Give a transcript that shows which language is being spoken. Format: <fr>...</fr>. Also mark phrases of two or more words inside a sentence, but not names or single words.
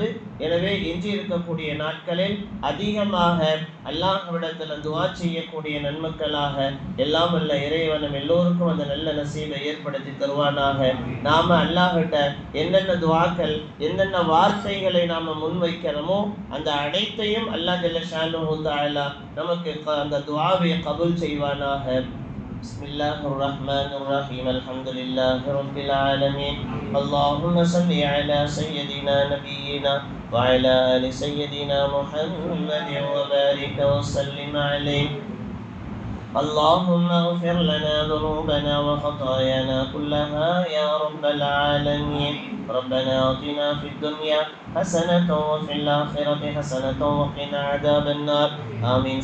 <ta>எனவே எஞ்சி இருக்கக்கூடிய நாட்களில் அதிகமாக அல்லாஹ்விடத்தில் துஆ செய்யக்கூடிய நன்மக்களாக எல்லாம் வல்ல இறைவனும் எல்லோருக்கும் அந்த நல்ல நசீபை ஏற்படுத்தி தருவானாக. நாம அல்லாஹ்கிட்ட என்னென்ன துஆக்கள் என்னென்ன வார்த்தைகளை நாம முன்வைக்கிறோமோ அந்த அனைத்தையும் அல்லாஹ்</ta> <ar>جل شأنه تعالى</ar> <ta>நமக்கு அந்த துஆவை கபூல் செய்வானாக.</ta> <ar>بسم الله الرحمن الرحيم الحمد لله رب العالمين اللهم صل على سيدنا نبينا وعلى آل سيدنا محمد وبارك وسلم عليه اللهم اغفر لنا ذنوبنا وخطايانا كلها يا رب العالمين ربنا آتنا في الدنيا حسنة وفي الآخرة حسنة وقنا عذاب النار آمين.</ar>